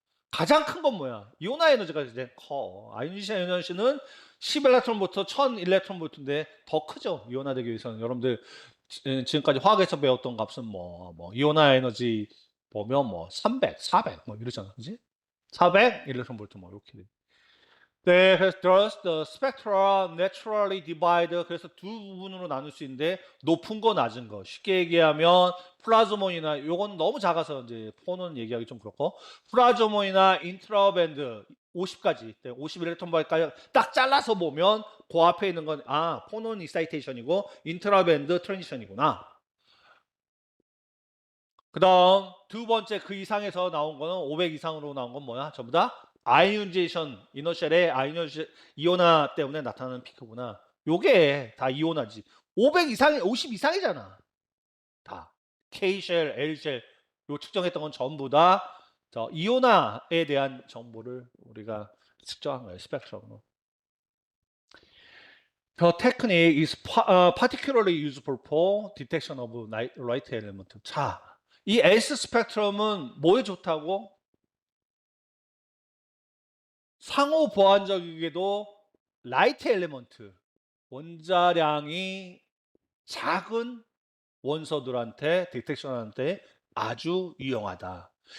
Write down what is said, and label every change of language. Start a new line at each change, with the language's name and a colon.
Korean: 가장 큰 건 뭐야? 이온화 에너지가 이제 커. 아이오니션 에너지는 10 일렉트론부터 1000 일렉트론볼트인데 더 크죠. 이온화되기 위해서는. 여러분들 지금까지 화학에서 배웠던 값은 뭐 이온화 에너지 보면 뭐 300, 400 뭐 이러잖아. 그지? 400 일렉트론볼트 뭐 이렇게 돼. 네, 그래서
English: thus the spectra naturally divide.
Korean: 그래서 두 부분으로 나눌 수 있는데 높은 거 낮은 거. 쉽게 얘기하면 플라즈몬이나 요건 너무 작아서 이제 폰은 얘기하기 좀 그렇고 플라즈몬이나 인트라밴드 50까지 50 일렉트론볼트까지 딱 잘라서 보면 그 앞에 있는 건 폰은 익사이테이션이고 인트라밴드 트랜지션이구나. 그다음 두 번째 그 이상에서 나온 거는 500 이상으로 나온 건 뭐야? 전부 다 아이오니제이션 이너셜의 이온화 때문에 나타나는 피크구나. 요게 다 이온화지. 500 이상이 50 이상이잖아. 다 K쉘, L쉘 요 측정했던 건 전부 다 저 이온화에 대한 정보를 우리가 측정한 거예요. 스펙트럼으로.
English: The technique is particularly useful for detection of light element.
Korean: 자, 이 S 스펙트럼은 뭐에 좋다고? 상호 보완적이게도 라이트 엘리먼트 원자량이 작은 원소들한테 디텍션한테 아주 유용하다.